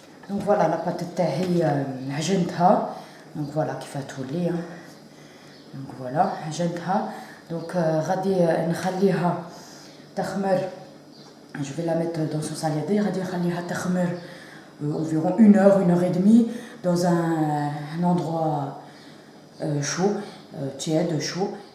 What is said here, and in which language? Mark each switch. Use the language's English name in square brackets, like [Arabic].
[French] Donc voilà, la pâte [Arabic] تاعي عجنتها. [French] Donc voilà [Arabic] كيف تولي. [French] Donc voilà [Arabic] عجنتها. [French] Donc [Arabic] غادي نخليها تخمر. [French] Je vais la mettre dans son saladier. [Arabic] غادي نخليها تخمر [French] environ 1 heure et demie dans un endroit chaud, tiède, chaud.